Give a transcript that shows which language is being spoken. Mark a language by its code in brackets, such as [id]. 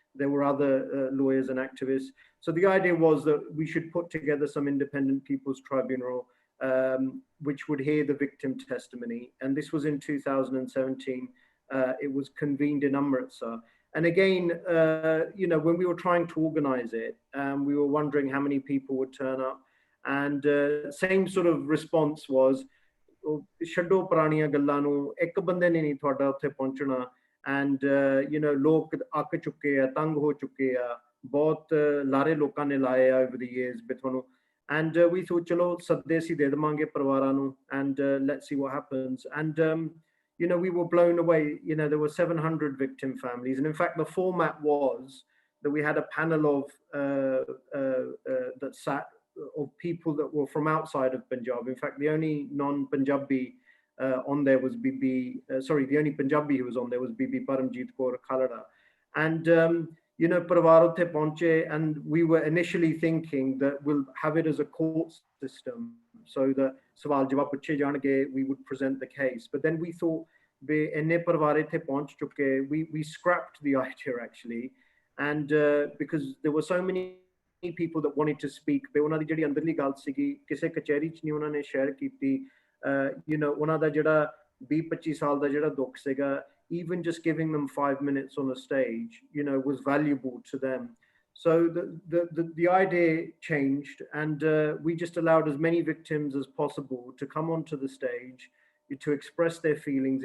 [en] There were other lawyers and activists. So the idea was that we should put together some independent people's tribunal, which would hear the victim testimony. And this was in 2017. It was convened in Amritsar. And again, you know, when we were trying to organize it, we were wondering how many people would turn up. And same sort of response was, [pa] ਛੱਡੋ ਪੁਰਾਣੀਆਂ ਗੱਲਾਂ ਨੂੰ, ਇੱਕ ਬੰਦੇ ਨੇ ਨਹੀਂ ਤੁਹਾਡਾ ਉੱਥੇ ਪਹੁੰਚਣਾ. [en] And you know, [pa] ਲੋਕ ਅੱਕ ਚੁੱਕੇ ਆ, ਤੰਗ ਹੋ ਚੁੱਕੇ ਆ, ਬਹੁਤ ਲਾਰੇ ਲੋਕਾਂ ਨੇ ਲਾਏ ਆ [en] over the years [pa] ਵੀ ਤੁਹਾਨੂੰ. [en] And we thought, [pa] ਚਲੋ ਸੱਦੇ ਅਸੀਂ ਦੇ ਦੇਵਾਂਗੇ ਪਰਿਵਾਰਾਂ ਨੂੰ, [en] and let's see what happens. And you know, we were blown away. You know, there were 700 victim families, and in fact the format was that we had a panel of that sat of people that were from outside of Punjab. In fact, the only non-Punjabi on there was the only Punjabi who was on there was Bibi Paramjeet Kaur Khalra. And you know, [pa] parivar utte pahunche, [en] and we were initially thinking that we'll have it as a court system, so that [pa] sawal jawab puche jange, [en] we would present the case. But then we thought, we scrapped the idea actually, And because there were so many people that wanted to speak, but [pa] ਉਹਨਾਂ ਦੀ ਜਿਹੜੀ ਅੰਦਰਲੀ ਗੱਲ ਸੀਗੀ ਕਿਸੇ ਕਚਹਿਰੀ 'ਚ ਨਹੀਂ ਉਹਨਾਂ ਨੇ ਸ਼ੇਅਰ ਕੀਤੀ। [en] You know, [pa] ਉਹਨਾਂ ਦਾ ਜਿਹੜਾ 20-25 ਸਾਲ ਦਾ ਜਿਹੜਾ ਦੁੱਖ ਸੀਗਾ, [en] even just giving them 5 minutes on the stage, you know, was valuable to them. So the idea changed, and we just allowed as many victims as possible to come onto the stage to express their feelings.